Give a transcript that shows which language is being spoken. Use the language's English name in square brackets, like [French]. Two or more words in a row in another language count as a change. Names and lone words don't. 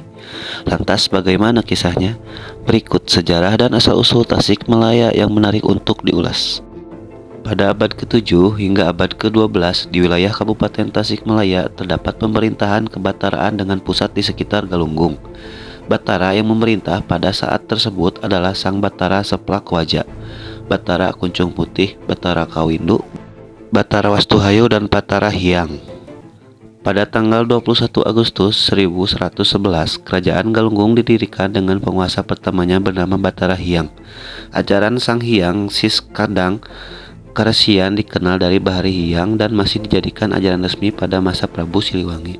[Indonesian] Lantas bagaimana kisahnya? Berikut sejarah dan asal-usul Tasikmalaya yang menarik untuk diulas. Pada abad ke-7 hingga abad ke-12 di wilayah Kabupaten Tasikmalaya terdapat pemerintahan kebataraan dengan pusat di sekitar Galunggung. Batara yang memerintah pada saat tersebut adalah Sang Batara Seplak Waja, Batara Kuncung Putih, Batara Kawindu, Batara Wastuhayu, dan Batara Hyang. Pada tanggal 21 Agustus 1111, Kerajaan Galunggung didirikan dengan penguasa pertamanya bernama Batara Hyang. Ajaran Sang Hyang Siskandang Karesian dikenal dari Bahari Hyang dan masih dijadikan ajaran resmi pada masa Prabu Siliwangi.